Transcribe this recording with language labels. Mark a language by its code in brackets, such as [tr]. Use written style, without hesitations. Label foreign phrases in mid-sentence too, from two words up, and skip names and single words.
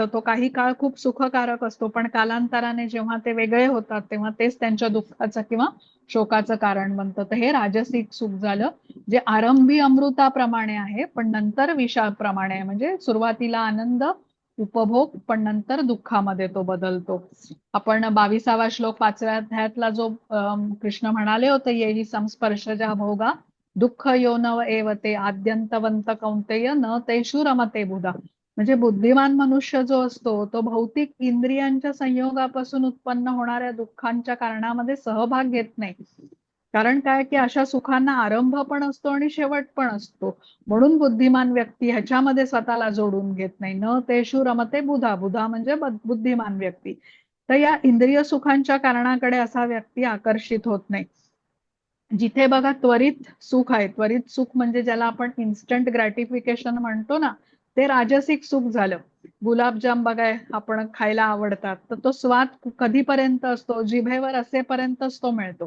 [mr] तो काही काळ खूप सुखकारक असतो, पण कालांतराने जेव्हा ते वेगळे होतात तेव्हा तेच त्यांच्या दुःखाचं किंवा शोकाचं कारण बनतं. तर हे राजसिक सुख झालं, जे आरंभी अमृताप्रमाणे आहे पण नंतर विषाप्रमाणे आहे. म्हणजे सुरुवातीला आनंद उपभोग पण नंतर दुःखामध्ये तो बदलतो. आपण 22वा श्लोक 5व्या अध्यायातला जो कृष्ण म्हणाले होते, [sa] येही संस्पर्शजा भोगा दुःख योनव एव ते आद्यंतवंत कौंतेय न तेषु रमते बुधा. [mr] म्हणजे बुद्धिमान मनुष्य जो असतो तो भौतिक इंद्रियांच्या संयोगापासून उत्पन्न होणाऱ्या दुःखांच्या कारणामध्ये सहभाग घेत नाही, कारण काय की अशा सुखांना आरंभ पण असतो आणि शेवट पण असतो. म्हणून बुद्धिमान व्यक्ती ह्याच्यामध्ये स्वतःला जोडून घेत नाही. [sa] न तेषु रमते बुधा, [mr] बुधा म्हणजे बुद्धिमान व्यक्ती. तर या इंद्रिय सुखांच्या कारणाकडे असा व्यक्ती आकर्षित होत नाही. जिथे बघा त्वरित सुख आहे, त्वरित सुख म्हणजे ज्याला आपण [en] instant gratification [mr] म्हणतो ना, ते राजसिक सुख झालं. गुलाबजाम बघाय आपण खायला आवडतात, तर तो स्वाद कधीपर्यंत असतो, जिभेवर असेपर्यंतच तो मिळतो.